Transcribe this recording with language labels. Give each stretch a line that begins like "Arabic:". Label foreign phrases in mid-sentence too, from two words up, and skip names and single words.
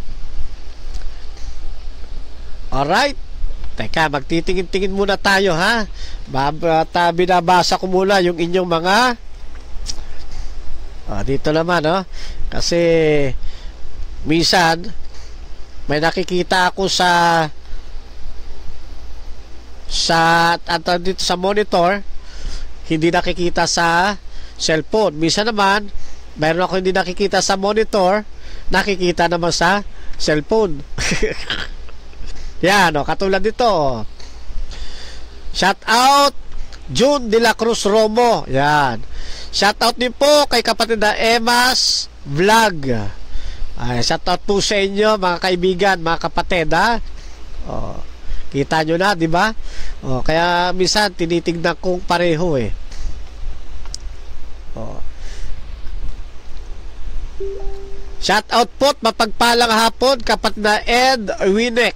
Filipino: Alright, teka, magtitingin-tingin muna tayo binabasa ko muna yung inyong mga dito naman kasi minsan may nakikita ako dito sa monitor, hindi nakikita sa cellphone. Minsan naman mayroon ako hindi nakikita sa monitor, nakikita naman sa cellphone. Yan katulad dito.
English: Shout out
Filipino: June de la Cruz Romo. Yan.
English: Shout out
Filipino: din po kay kapatid na Emma's Vlog.
English: Shout out
Filipino: po sa inyo mga kaibigan, mga kapatid kita nyo na, di ba? Kaya minsan tinitignan kong pareho
English: Shout out
Filipino: po, mapagpalang hapon kapatid na Ed Winex.